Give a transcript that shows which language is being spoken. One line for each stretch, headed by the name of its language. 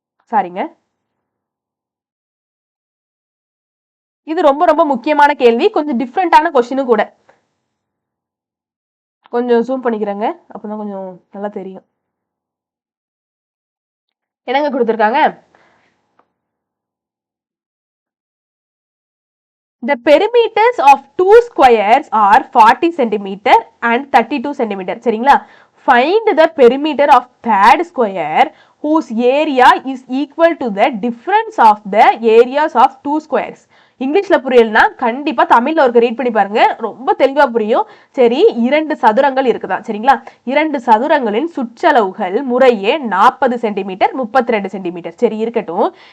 Tamil: சாரிங்க இது ரொம்ப ரொம்ப முக்கியமான கேள்வி. கொஞ்சம் டிஃப்ரெண்டான கொஸ்டினும் கூட. கொஞ்சம் ஜூம் பண்ணிக்கிறேங்க அப்பதான் கொஞ்சம் நல்லா தெரியும். என்னங்க கொடுத்திருக்காங்க
English: the perimeters of two squares are 40 cm and 32 cm
Tamil: சரிங்களா.
English: find the perimeter of third square whose area is equal to the difference of the areas of two squares.
Tamil: இங்கிலீஷ்ல புரியலனா கண்டிப்பா தமிழ்ல ஒரு ரீட் பண்ணி பாருங்க ரொம்ப தெளிவா புரியும். சரி இரண்டு சதுரங்கள் இருக்குதா சரிங்களா. இரண்டு சதுரங்களின் சுற்றளவுகள் முறையே 40 சென்டிமீட்டர் 32 சென்டிமீட்டர் சரி இருக்கட்டும்.